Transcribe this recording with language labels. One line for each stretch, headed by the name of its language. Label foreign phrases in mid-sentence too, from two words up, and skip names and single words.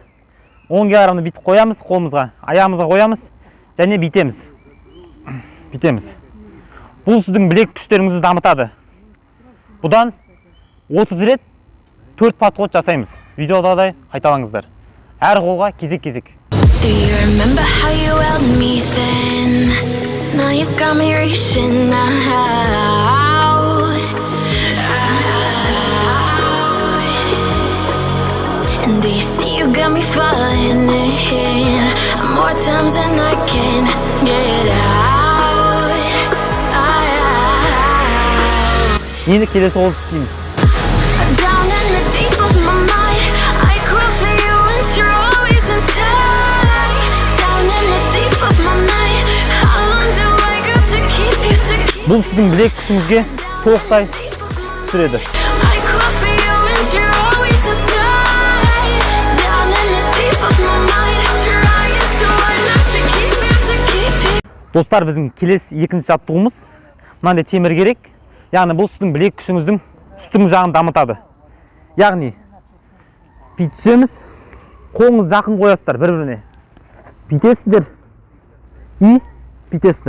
Kazakh: 10 кг-ды бүйтіп қоямыз қолымызға, аяғымызға қоямыз және бүйтеміз. Бүйтеміз. Бұл сіздің білек күштеріңізді дамытады. Бұдан 30 рет 4 подход жасаймыз. Видеода қайталаңыздар. Әр қолға кезек-кезек.
English: Do you remember how you held me then? Now you got me reaching out. And do you see you got me falling in more times than I can get out.
Kazakh: Енді келесі қолды істейміз.
English: Down in the deep of my mind, I crawl for you and you're always inside. Down in the deep of my mind, how long do I got to keep you, to keep you?
Kazakh: Бұл сіздің білек күшіңізге толықтай түсіреді.
English: I crawl for you and you're always inside. Down in the deep of my mind, trying so hard not to keep you.
Kazakh: Достар, біздің келесі екінші жаттығуымыз мынандай темір керек. Яғни бұл сіздің білек күшіңіздің үстіңгі жағын дамытады. Яғни бүйтсеміз, қолыңыз жақын қоясыздар бір-біріне. Бүйтесіздер и бүйтесіздер.